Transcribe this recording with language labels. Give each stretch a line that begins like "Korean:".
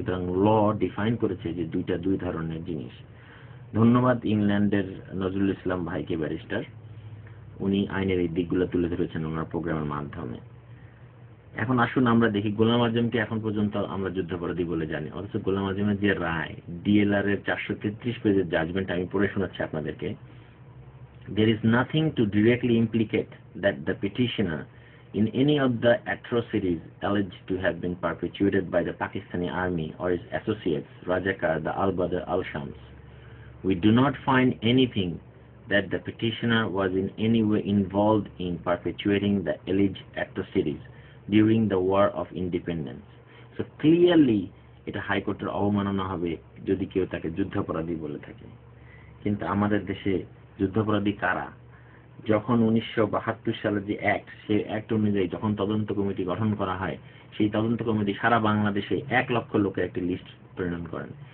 Bangla: সুতরাং ল ডিফাইন করেছে যে দুইটা দুই ধরনের জিনিস। ধন্যবাদ ইংল্যান্ডের নজরুল ইসলাম ভাইকে, ব্যারিস্টার, উনি আইনের এই দিকগুলো তুলে ধরেছেন ওনার প্রোগ্রামের মাধ্যমে। এখন আসুন আমরা দেখি গোলাম আজমকে এখন পর্যন্ত আমরা যুদ্ধাপরাধী বলে জানি, অথচ গোলাম আজমের যে রায়, ডিএলআর এর 433 পেজের জাজমেন্ট আমি পড়ে শোনাচ্ছি আপনাদেরকে।
English: There is nothing to directly implicate that the petitioner in any of the atrocities alleged to have been perpetuated by the Pakistani army or its associates, Rajakar, the Al-Badr, Al-Shams. We do not find anything that the petitioner was in any way involved in perpetuating the alleged atrocities during the War of Independence. So clearly
Bangla: এটা হাইকোর্টের অবমাননা হবে যদি কেউ তাকে যুদ্ধাপরাধী বলে থাকে। কিন্তু আমাদের দেশে যুদ্ধাপরাধী কারা? যখন 1972 সালের যে অ্যাক্ট, সেই অ্যাক্ট অনুযায়ী যখন তদন্ত কমিটি গঠন করা হয়, সেই তদন্ত কমিটি সারা বাংলাদেশে 1 লক্ষ লোকের একটি লিস্ট প্রণয়ন করেন।